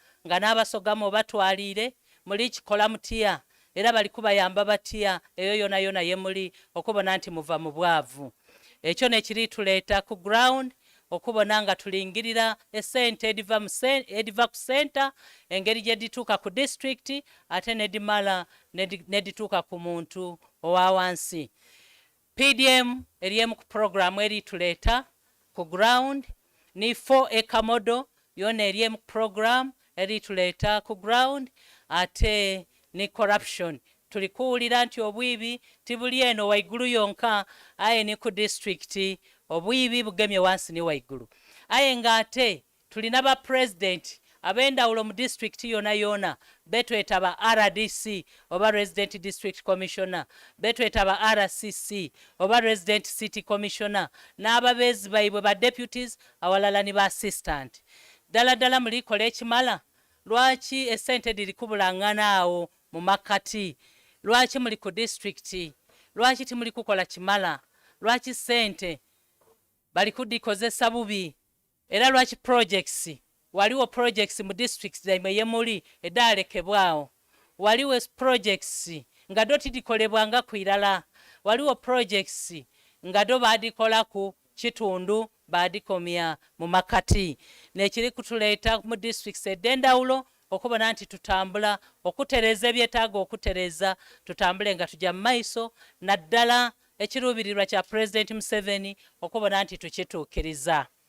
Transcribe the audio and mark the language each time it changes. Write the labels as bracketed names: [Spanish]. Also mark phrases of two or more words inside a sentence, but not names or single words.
[Soga] nga n'abasogamu batwalire muli kikola mutya era bali kubayamba batya eyo yona yona ye muli okubona nti muva mu bwavu ekyo ne kiri tuleeta ku ground okubona nga tulingirira esente ediva ku center engeri gye dituuka ku district ate nedimala nedituuka ku muntu owa wansi. PDM eri emu ku programu eri tuleeta ku ground ni 4 model yona eri emu ku program eri tuleeta ku ground ate ni corruption tulikuwulira nti obwibi tibuli eno waigulu yonka aye ni ku district obwibi bugemye wansi ni waigulu aye nga ate tulina ba president ab'endawulo mu district yona yona betweta ba RDC oba [English] resident district commissioner [Soga] betweta ba RCC oba resident [English] city commissioner [Soga] n'ababeezi baibwe ba deputies awalala ni ba assistant ddala mulikola ekimala lwaki esente diri kubulangana awo mu makati lwaki muli ku district lwaki timuli kukola kimala lwaki sente bali kudikozesa bubi era lwaki projects waliwo projects mu districts zaimwe yemuli edalekebwawo waliwo projects nga do tidikolebwanga kwirala waliwo projects nga do badikola ku kitundu badikomya mu makati nekiri kutuleeta mu districts edendawulo okubona nti tutambula okutereza ebyetaaga okutereza tutambule nga tujja mu maiso naddala ekiruubirirwa kya President Museveni okubona nti tukituukiriza.